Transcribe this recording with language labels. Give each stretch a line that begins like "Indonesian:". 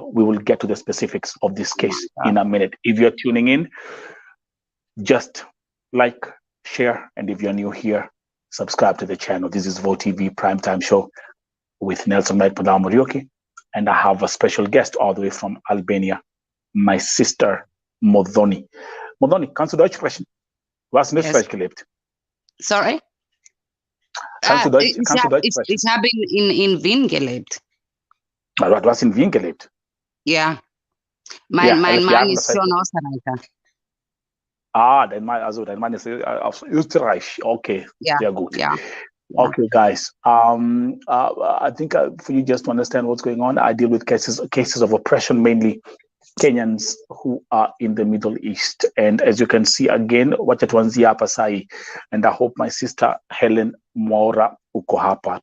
English: We will get to the specifics of this case in a minute. If you're tuning in, just like, share, and if you're new here, subscribe to the channel. This is VOTV Primetime Show with Nelson Mike Madamorioki, and I have a special guest all the way from Albania, my sister Modoni.
German: Modoni, kannst du Deutsch sprechen? Du hast in Österreich gelebt.
English: Sorry?
German: Kannst du Deutsch sprechen? Ich habe in Wien gelebt. Du hast in Wien gelebt? Ja. Mein Mann ist schon Österreicher. Dein Mann ist aus Österreich. Okay, sehr gut.
English: Yeah. Okay, guys. I think for you just to understand what's going on, I deal with cases of oppression, mainly Kenyans who are in the Middle East. And as you can see again,
Swahili: wacha tuanzie hapa sahi.
English: And I hope my sister Helen Mwaura
Swahili: uko hapa.